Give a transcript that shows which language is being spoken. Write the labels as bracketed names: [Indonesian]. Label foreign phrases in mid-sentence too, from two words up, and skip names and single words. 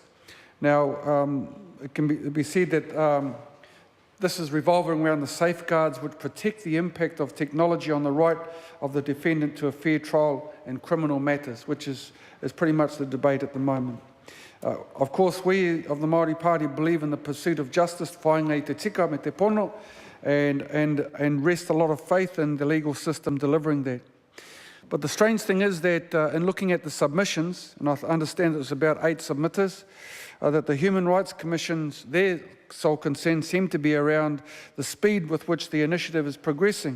[English] Now, it can be said that this is revolving around the safeguards which protect the impact of technology on the right of the defendant to a fair trial in criminal matters, which is pretty much the debate at the moment. Of course, we of the Māori Party believe in the pursuit of justice, [Māori] whāinga I te tika me te pono, [English] and rest a lot of faith in the legal system delivering that. But the strange thing is that in looking at the submissions, and I understand it was about 8 submitters, that the Human Rights Commission's, their sole concern seemed to be around the speed with which the initiative is progressing.